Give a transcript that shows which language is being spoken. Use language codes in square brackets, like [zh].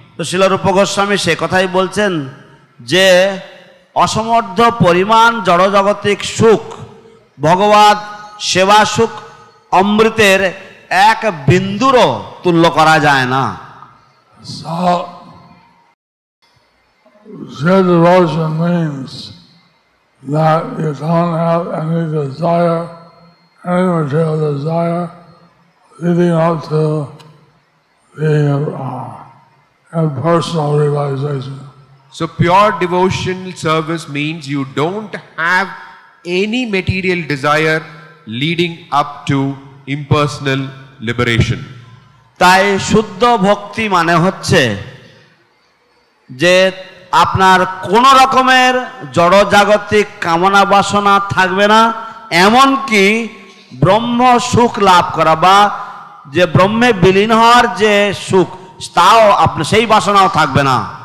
[bn] তো শিল রূপ গোস্বামী সে কথাই বলছেন যে অসমর্থ পরিমাণ জড়জগতিক সুখ ভগবৎ সেবা সুখ অমৃতের এক বিন্দুরও তুল্য করা যায় না। [en] So, Shed devotion means that you don't have any desire, any material desire, leading up to the impersonal realization. So pure devotional service means you don't have any material desire leading up to impersonal liberation. [bn] তাই শুদ্ধ ভক্তি মানে হচ্ছে যে আপনার কোন রকমের জড়জাগতিক কামনা বাসনা থাকবে না, এমনকি ব্রহ্ম সুখ লাভ করা বা যে ব্রহ্মে বিলীন হওয়ার যে সুখ তাও আপনার সেই বাসনাও থাকবে না।